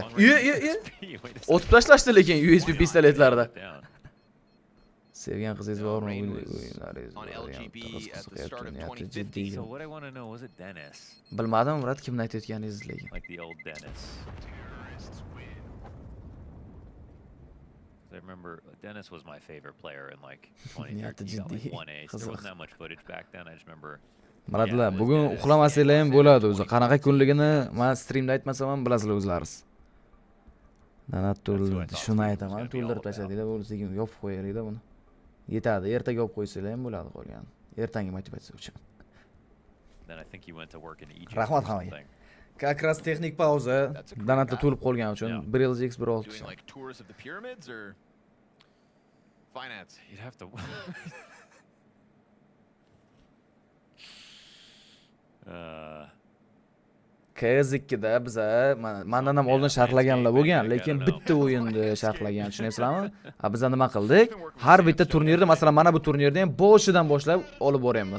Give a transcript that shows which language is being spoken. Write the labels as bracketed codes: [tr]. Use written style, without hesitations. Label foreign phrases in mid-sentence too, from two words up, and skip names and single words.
[uz] Otib tashlashdi lekin USB pistoletlarda. Sevgan qizingiz bormi? Bilmadim, brat, kimni aytayotganingizni lekin. [en] I remember Dennis was my favorite player in like 2013. He got like 1 ace. There wasn't that much footage back then. I just remember. [uz] Maradlar, bugun uxlamasanglar ham bo'ladi o'zi. Qanaqa kunligini men streamda aytmasam ham bilasizlar o'zlaringiz. Nanat to'ldirdi. Shuni aytaman, to'ldirib tashladinglar, bo'lsa yopib qo'yaylik-da buni. Yetadi, ertaga yopib qo'ysanglar ham bo'ladi qolgan. Ertangi motivatsiya uchun. [en] Then I think he went to work in Egypt. [uz] Rahmat hammaga. [ru] Как раз [uz] texnik pauza. Danatda to'lib qolgani uchun 1LX 1.6. [en] Like tours of the pyramids or finance? You'd have to. [uz] KZ2da biza mendan ham oldin sharhlaganlar bo'lgan, lekin bitta o'yinni sharhlagan, tushunyapsizlarmi? Biz nima qildik? Har bitta turnirda, masalan, mana bu turnirda ham boshidan boshlab olib boryapmiz.